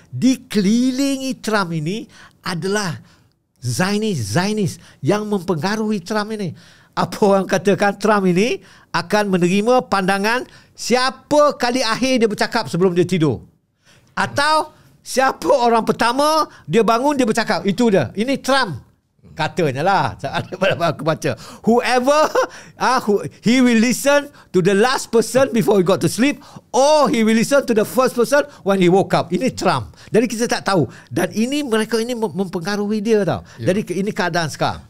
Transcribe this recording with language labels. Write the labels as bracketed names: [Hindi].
[Malay] Dikelilingi Trump ini adalah Zionis yang mempengaruhi Trump ini. Apa orang katakan, Trump ini akan menerima pandangan siapa kali akhir dia bercakap sebelum dia tidur. Atau siapa orang pertama dia bangun dia bercakap. Itu dia. Ini Trump. Katanya lah. Aku baca. [English] Whoever, he will listen to the last person before he got to sleep, or he will listen to the first person when he woke up. [Malay] Ini Trump. Jadi kita tak tahu. Dan ini mereka ini mempengaruhi dia tau. Jadi ini keadaan sekarang.